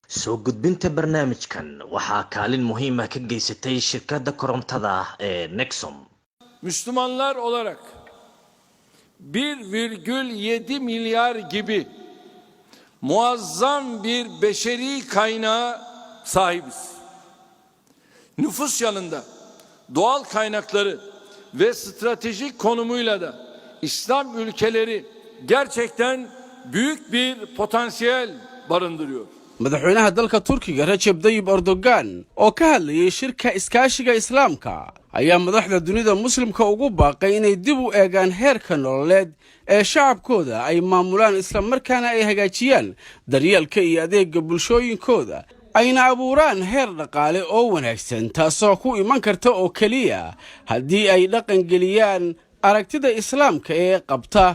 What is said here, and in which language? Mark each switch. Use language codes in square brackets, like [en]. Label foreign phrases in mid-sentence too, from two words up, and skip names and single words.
[so] soo gudbinta barnaamijkan waxaa kaalin muhiim ah ka geysatay shirkadda korontada ee Nexom. [tr] Müslümanlar olarak 1,7 milyar gibi muazzam bir beşeri kaynağa sahibiz. Nüfus yanında doğal kaynakları ve stratejik konumuyla da İslam ülkeleri gerçekten büyük bir potansiyel barındırıyor. [so] madaxweynaha dalka Turkiga Recep Tayyip Erdogan oo ka hadlayay shirka iskaashiga islaamka ayaa madaxda dunida muslimka ugu baaqay inay dib u eegaan heerka nololeed ee shacabkooda ay maamulaan isla markaana ay hagaajiyaan daryeelka iyo adeegga bulshooyinkooda ayna abuuraan heer dhaqaale oo wanaagsan taasoo ku iman karta oo kaliya haddii ay dhaqan geliyaan aragtida islaamka ee qabta